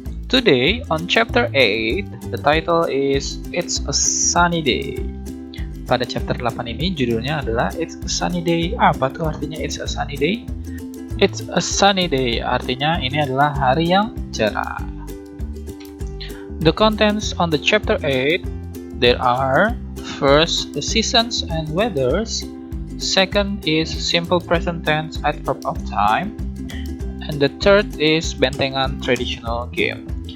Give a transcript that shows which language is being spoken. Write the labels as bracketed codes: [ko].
[en] Today on chapter 8, the title is It's a Sunny Day. [id] Pada chapter 8 ini judulnya adalah It's a Sunny Day. Apa tuh artinya It's a Sunny Day? [en] It's a sunny day [id] artinya ini adalah hari yang cerah. [en] The contents on the chapter 8, there are first, the seasons and weathers. Second is simple present tense adverb of time. And the third is bentengan traditional game.